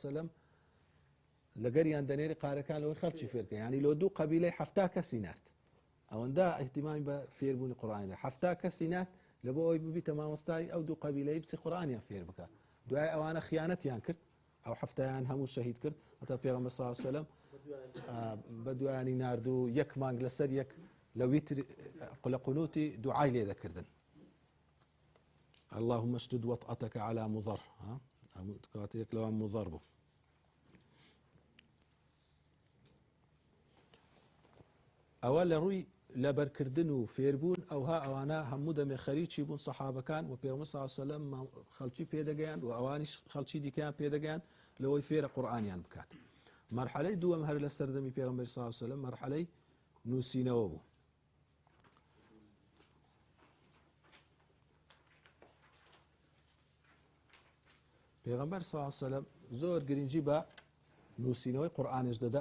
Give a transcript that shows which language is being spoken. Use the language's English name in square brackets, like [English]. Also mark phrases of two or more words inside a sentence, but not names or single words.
[Arabic] و سەلەم [Central Kurdish] لەگەریان دەنێری قارەکان لەوەی خەڵکی فێرکە یعنی لۆ دوو قەبیلەی حەفتا کەسی نارد ئەوەندە ئیحتیمامی بە فێربوونی قورئاندا حەفتا کەسی نارد لە بۆ ئەوەی ببیتە مامۆستای ئەو دوو قەبیلەی بچی قورئانیان فێر بکە دوای ئەوانە خیانەتیان کرد ئەو حەفتایان هەموو شەهید کرد هەتا پێغەمبەر [Arabic] صلی الله علیه و سەلەم [Central Kurdish] بە دوایانی نارد و یەک مانگ لەسەر یەک لە ویتر لە قونوتی دوعای لێ دەکردن [Arabic] اللهم اشدد وطأتك على مضر [Central Kurdish] کەواتە یەک لەوان مضر بوو ئەوە لە ڕووی لەبەرکردن و فێربوون ئەوها ئەوانە هەموو دەمێ خەریکی بوون سەحابەکان و پێغەمبەر [Arabic] صلی الله علیه و سەلەم [Central Kurdish] خەڵکی پێدەگەیاند و ئەوانیش خەڵکی دیکەیان پێدەگەیاند لەوەی فێرە قورئانیان بکات مەرحەلەی دووەم هەر لە سەردەمی پێغەمبەر [Arabic] صلی الله علیه و سەلەم [Central Kurdish] مەرحەلەی نووسینەوە بوو پێغەمبەر [Arabic] صلی الله علیه و سەلەم [Central Kurdish] زۆر گرنگی بە نووسینەوەی قورئانیش دەدا